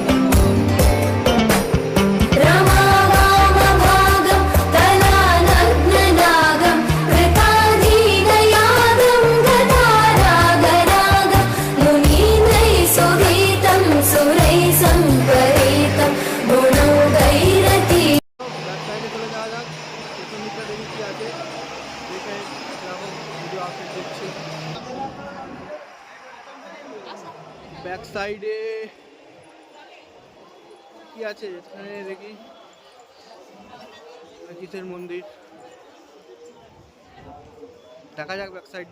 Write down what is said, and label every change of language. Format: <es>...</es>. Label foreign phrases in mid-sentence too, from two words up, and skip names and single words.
<sa>रमावामभागं तलानग्ननागं कृताधीनयागं गदारागरागं मुनीन्द्रैः सुगीतं सुरैः सम्परीतं गुणौघैरती</sa> <en>back side</en> <bn>চলে যাওয়া যাক। পেছন দিকটা দেখি কি আছে, দেখে এরকম ভিডিও আপডেট দিচ্ছি।</bn> <en>back side</en> <bn>কি আছে এখানে দেখি, কিসের মন্দির, দেখা যাক</bn> <en>back side.</en>